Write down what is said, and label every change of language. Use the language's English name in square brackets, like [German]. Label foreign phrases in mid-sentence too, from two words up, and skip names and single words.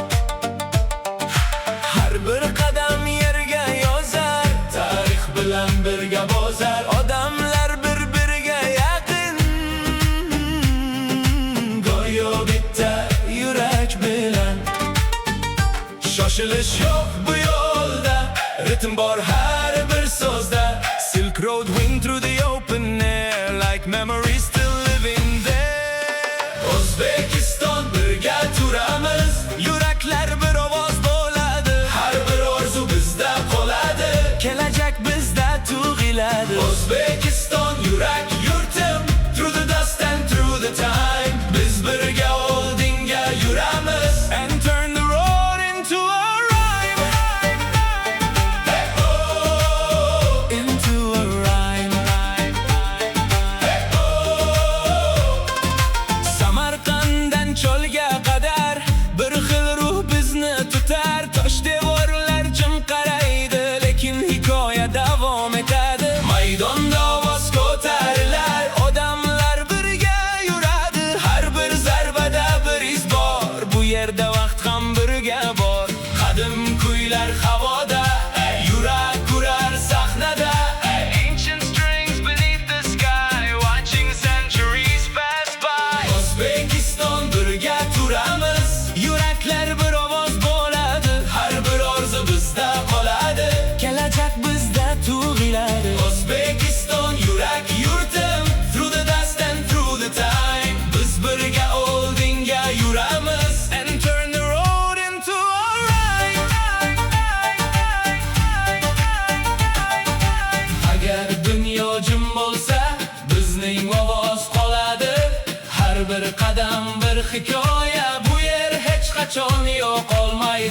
[Uzbek] Har bir qadam yerga yozar, tarix bilan birga bozar. Odamlar bir-biriga yaqin, go'yo bitta yurak bilan. Shoshilish yo'q bu yo'lda, ritm bor har bir so'zda. [English] Silk road wing through the open air, like memories still living there. [Uzbek] O'zbekiston birga turamiz, yuraklar bir ovoz bo'ladi. Har bir orzu bizda qoladi, kelajak bizda tug'iladi. O'zbekiston yurak yurtim, [English] through the dust and through the time. [Uzbek] Biz birga oldinga yuramiz, [English] and turn the road into a rhyme. Hey, oh, into a rhyme. Hey, oh. [Uzbek] Samarqanddan cho'lga qadar bir xil ruh bizni tutar. Tosh devorlar jim qaraydi, lekin hikoya davom etadi. Maydonda ovoz ko'tarilar, odamlar birga yuradi. Har bir zarbada bir iz bor, bu yerda vaqt ham birga bor. Qadim kuylar havoda, yurak kurar sahnada. [English] Ancient strings beneath the sky, watching centuries pass by. [Uzbek] O'zbekiston birga turamiz, yuraklar bir ovoz bo'ladi. Har bir orzu bizda qoladi, kelajak bizda tug'iladi. O'zbekiston yurak yurtim, [English] through the dust and through the time. [Uzbek] Biz birga oldinga yuramiz, [English] and turn the road into a rhyme. [Uzbek] Agar dunyo jim bo'lsa, bizning ovoz qoladi. Har bir qadam bir hikoya, bu yer hech qachon yo'qolmaydi.